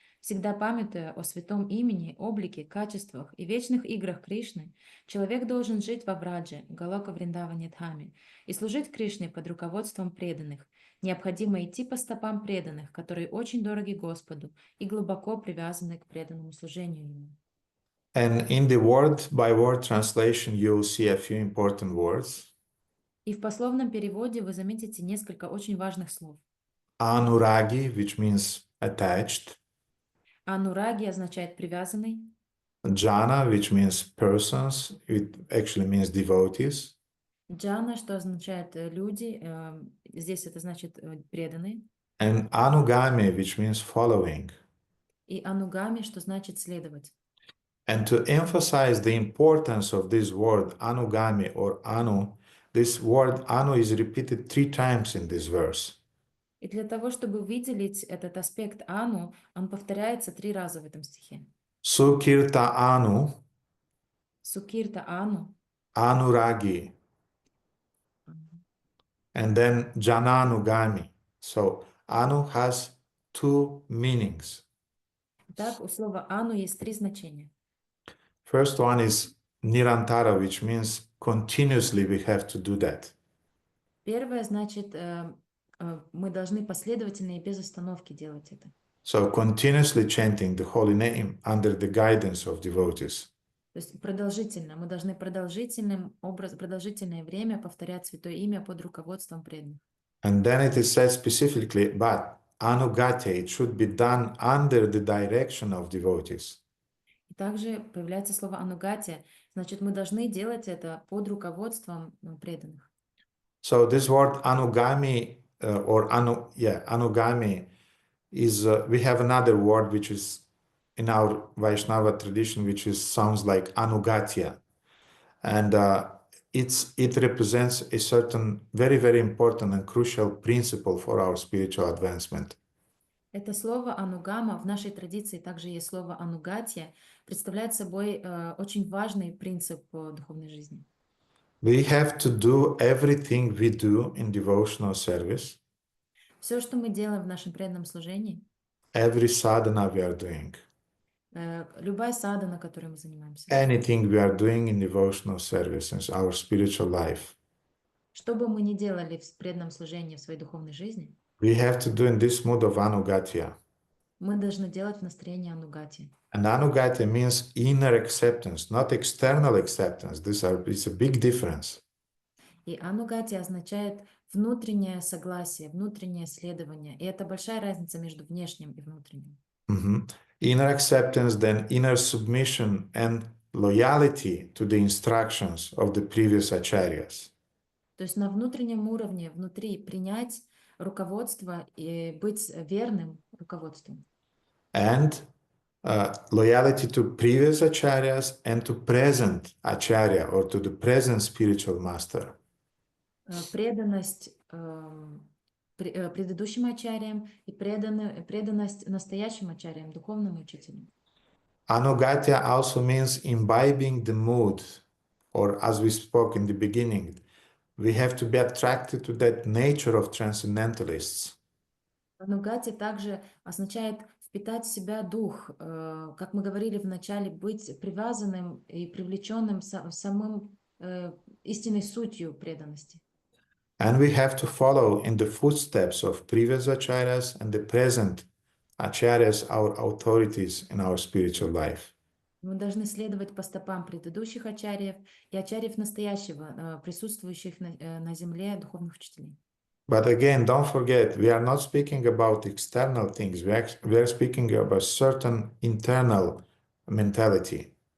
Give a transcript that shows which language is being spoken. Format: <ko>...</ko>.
<ru>Всегда памятуя о святом имени, облике, качествах и вечных играх Кришны, человек должен жить во Врадже, Галока Вриндаване Дхаме, и служить Кришне под руководством преданных. Необходимо идти по стопам преданных, которые очень дороги Господу и глубоко привязаны к преданному служению Ему.</ru> <en>And in the word-by-word translation, you'll see a few important words.</en> <ru>И в пословном переводе вы заметите несколько очень важных слов.</ru> <en>Anuragi, which means attached.</en> <ru>Анураги означает привязанный.</ru> <en>Jana, which means persons, it actually means devotees.</en> <ru>Джана, что означает люди, здесь это значит преданные.</ru> <en>And Anugami, which means following.</en> <ru>И анугами, что значит следовать.</ru> <en>And to emphasize the importance of this word, Anugami or Anu, this word Anu is repeated 3 times in this verse.</en> <ru>И для того, чтобы выделить этот аспект ану, он повторяется 3 раза в этом стихе.</ru> <sa>Sukirta Anu, Сукирта ану,</sa> <en>Anuragi, and then Jananugami. So Anu has 2 meanings.</en> <ru>Так, у слова ану есть 3 значения.</ru> <en>First one is Nirantara, which means continuously we have to do that.</en> <ru>Первое значит, мы должны последовательно и без остановки делать это.</ru> <en>So continuously chanting the holy name under the guidance of devotees.</en> <ru>То есть продолжительно. Мы должны продолжительное время повторять святое имя под руководством преданных.</ru> <en>And then it is said specifically, but ānugatya, it should be done under the direction of devotees.</en> <ru>И также появляется слово анугатия, значит, мы должны делать это под руководством преданных.</ru> <en>So this word anugami anugami is, we have another word which is in our Vaishnava tradition, which sounds like anugatya. And it represents a certain very, very important and crucial principle for our spiritual advancement.</en> <ru>Это слово анугама, в нашей традиции также есть слово анугатия, представляет собой очень важный принцип духовной жизни.</ru> <en>We have to do everything we do in devotional service.</en> <ru>Все, что мы делаем в нашем преданном служении,</ru> <en>Every sadhana we are doing.</en> <ru>Любая садхана, которой мы занимаемся,</ru> <en>Anything we are doing in devotional service in our spiritual life.</en> <ru>что бы мы ни делали в преданном служении в своей духовной жизни,</ru> <en>We have to do in this mood of anugatya.</en> <ru>мы должны делать в настроении анугати.</ru> <en>And anugatya means inner acceptance, not external acceptance. It's a big difference.</en> <ru>И анугати означает внутреннее согласие, внутреннее следование. И это большая разница между внешним и внутренним.</ru> <en>Mhm. Inner acceptance, then inner submission and loyalty to the instructions of the previous acharyas.</en> <ru>То есть на внутреннем уровне, внутри принять руководство и быть верным руководству.</ru> <en>And loyalty to previous acharyas and to present acharya or to the present spiritual master.</en> <ru>Преданность предыдущим ачарьям и преданность настоящим ачарьям, духовному учителю.</ru> <en>Ānugatya also means imbibing the mood, or as we spoke in the beginning, we have to be attracted to that nature of transcendentalists.</en> <ru>Анугати также означает впитать в себя дух, как мы говорили в начале, быть привязанным и привлеченным самым истинной сутью преданности.</ru> <en>And we have to follow in the footsteps of previous acharyas and the present acharyas, our authorities in our spiritual life.</en> <ru>Мы должны следовать по стопам предыдущих ачарьев и ачарьев настоящего, присутствующих на земле духовных учителей.</ru> <en>But again, don't forget, we are not speaking about external things. We are speaking about certain internal mentality.</en>